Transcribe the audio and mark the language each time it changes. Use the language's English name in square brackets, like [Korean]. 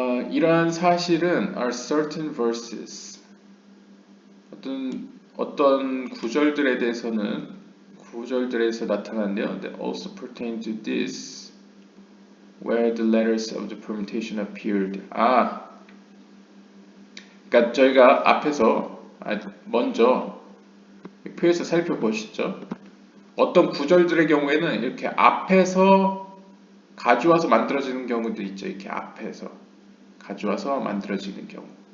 [Korean] 이러한 사실은 [English] are certain verses [Korean] 어떤 구절들에 대해서는 구절들에서 나타나는데요. [English] That also pertain to this where the letters of the permutation appeared. [Korean] 그러니까 저희가 앞에서 먼저 표에서 살펴보시죠. 어떤 구절들의 경우에는 이렇게 앞에서 가져와서 만들어지는 경우도 있죠. 이렇게 앞에서 가져와서 만들어지는 경우.